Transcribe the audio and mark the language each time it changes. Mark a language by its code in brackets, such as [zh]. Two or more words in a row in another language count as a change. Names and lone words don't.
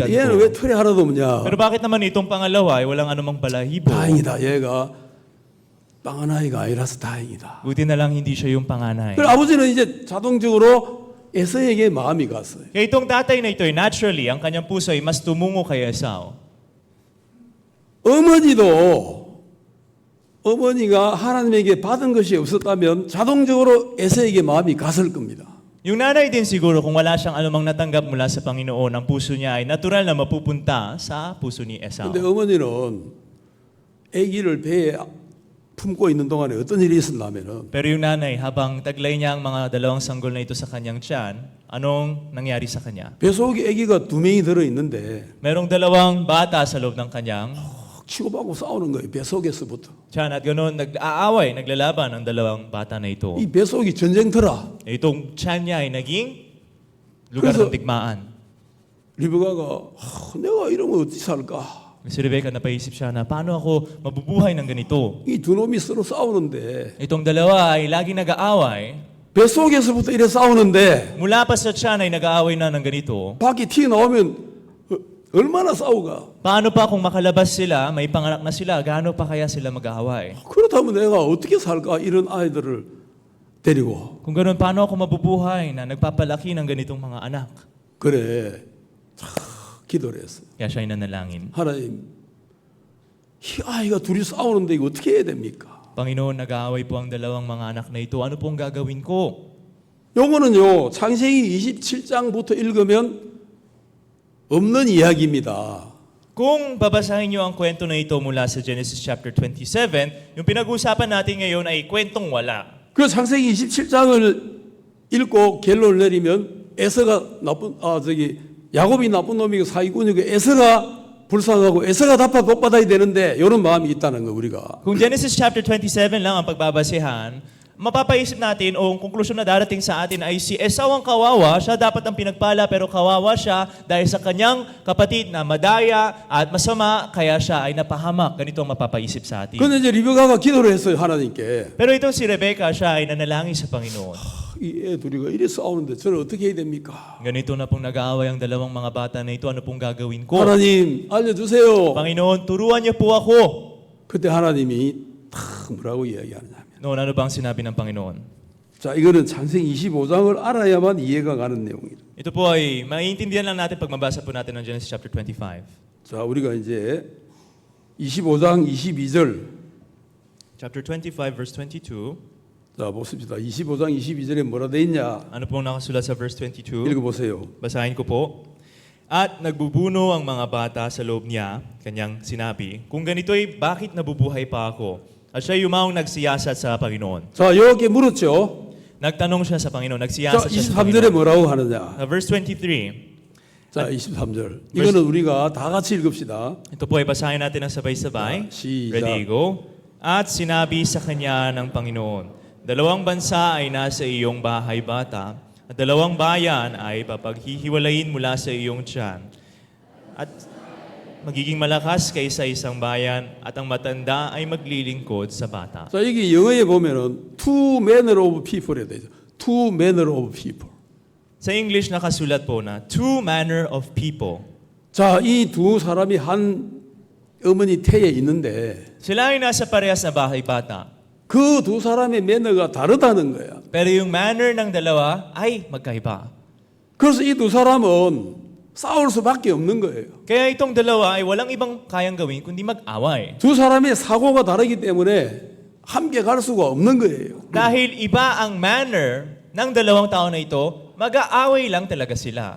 [ko] 근데 얘는 왜 ko. 털이 하나도 없냐? [tl] Pero bakit naman itong pangalawa ay walang anumang balahibo? [ko] 다행이다. 얘가 빵한 아이가 아니라서 다행이다. [tl] Buti na lang hindi siya yung panganay. [ko] 그래 아버지는 이제 자동적으로 에서에게 마음이 갔어요. [tl] Kaya itong tatay na ito, naturally, ang kanyang puso ay mas tumungo kay Esau. [ko] 어머니가 하나님에게 받은 것이 없었다면 자동적으로 에서에게 마음이 갔을 겁니다. [tl] Yung nanay din siguro, kung wala siyang anumang natanggap mula sa Panginoon, ang puso niya ay natural na mapupunta sa puso ni Esau. [ko] 근데 어머니는 아기를 배에 품고 있는 동안에 어떤 일이 있었냐면은 [tl] Pero yung nanay, habang taglay niya ang mga dalawang sanggol na ito sa kanyang tiyan, anong nangyari sa kanya? [ko] 뱃속에 아기가 2명이 들어 있는데 [tl] Merong dalawang bata sa loob ng kanyang [ko] 치고받고 싸우는 거예요. 뱃속에서부터. [tl] tiyan at ganoon nag-aaway, naglalaban ang dalawang bata na ito. [ko] 이 뱃속이 전쟁터라. [tl] Itong tiyan niya ay naging lugar [ko] 그래서- [tl] ng digmaan. [ko] 리브가가 내가 이러면 어찌 살까? [tl] Si Rebecca napaisip siya na paano ako mabubuhay ng ganito? [ko] 이 두 놈이 서로 싸우는데 [tl] Itong dalawa ay laging nag-aaway. [ko] 뱃속에서부터 이래 싸우는데 [tl] Mula pa sa tiyan ay nag-aaway na ng ganito. [ko] 밖에 튀어나오면 얼마나 싸우가? [tl] Paano pa kung makalabas sila, may panganak na sila, gaano pa kaya sila mag-aaway? [ko] 그렇다면 내가 어떻게 살까? 이런 아이들을 데리고 [tl] Kung ganoon, paano ako mabubuhay na nagpapalaki ng ganitong mga anak? [ko] 그래 기도를 했어요. [tl] Kaya siya ay nanalangin. [ko] 하나님 이 아이가 둘이 싸우는데 이거 어떻게 해야 됩니까? [tl] Panginoon, nag-aaway po ang dalawang mga anak na ito. Ano pong gagawin ko? [ko] 요거는요 창세기 27장부터 읽으면 없는 이야기입니다. [tl] Kung babasahin niyo ang kwento na ito mula sa Genesis chapter 27, yung pinag-uusapan natin ngayon ay kwentong wala. [ko] 그 창세기 27장을 읽고 결론을 내리면 에서가 야곱이 나쁜 놈이고 사기꾼이고 에서가 불쌍하고 에서가 답하 복 받아야 되는데 이런 마음이 있다는 거 우리가. [tl] Kung Genesis chapter 27 lang ang pagbabasehan, mapapaisip natin o ang konklusyon na darating sa atin ay si Esau ang kawawa, siya dapat ang pinagpala pero kawawa siya dahil sa kanyang kapatid na madaya at masama kaya siya ay napahamak. Ganito ang mapapaisip sa atin. [ko] 근데 이제 리브가가 기도를 했어요 하나님께. [tl] Pero itong si Rebecca, siya ay nanalangin sa Panginoon. [ko] 이 애 둘이가 이래 싸우는데 저는 어떻게 해야 됩니까? [tl] Ganito na pong nag-aaway ang dalawang mga bata na ito. Ano pong gagawin ko? [ko] 하나님 알려주세요. [tl] Panginoon, turuan niyo po ako. [ko] 그때 하나님이 탁 뭐라고 이야기하느냐면 [tl] Noon, ano bang sinabi ng Panginoon? [ko] 자 이거는 창세기 25장을 알아야만 이해가 가는 내용입니다. [tl] Ito po ay maiintindihan lang natin pag mabasa po natin ng Genesis chapter 25. [ko] 자 우리가 이제 25장 22절 [en] Chapter 25 verse 22. [ko] 자 보십시다. 25장 22절에 뭐라 돼 있냐? [tl] Ano pong nakasulat sa verse 22? [ko] 읽어보세요. [tl] Basahin ko po. At nagbubuno ang mga bata sa loob niya, kanyang sinabi, kung ganito'y bakit nabubuhay pa ako? At siya yumaong nagsiyasat sa Panginoon. [ko] 자 이렇게 물었죠. [tl] Nagtanong siya sa Panginoon, [ko] 자 [tl] nagsiyasat siya sa [ko] 23절에 [tl] Panginoon. [ko] 뭐라고 하느냐? [en] Verse 23. [ko] 자 23절. 이거는 우리가 다 같이 읽읍시다. [tl] Ito po ay basahin natin ng sabay-sabay. [ko] 시작. [en] Ready, go. [tl] At sinabi sa kanya ng Panginoon, dalawang bansa ay nasa iyong bahay bata, At dalawang bayan ay papaghihiwalayin mula sa iyong tiyan. At magiging malakas kaysa isang bayan at ang matanda ay maglilingkod sa bata. [ko] 자, 여기 영어에 보면은 [en] two manner of people [ko] 에 되죠. [en] two manner of people. [tl] Sa English nakasulat po na [en] two manner of people. [ko] 자, 이 두 사람이 한 어머니 태에 있는데 [tl] Sila ay nasa parehas na bahay bata. [ko] 그 두 사람의 매너가 다르다는 거야. [tl] Pero yung manner ng dalawa ay magkaiba. [ko] 그래서 이 두 사람은 싸울 수밖에 없는 거예요. [tl] Kaya itong dalawa ay walang ibang kayang gawin kundi mag-away. [ko] 두 사람의 사고가 다르기 때문에 함께 갈 수가 없는 거예요. [tl] Dahil iba ang manner ng dalawang tao na ito, mag-aaway lang talaga sila.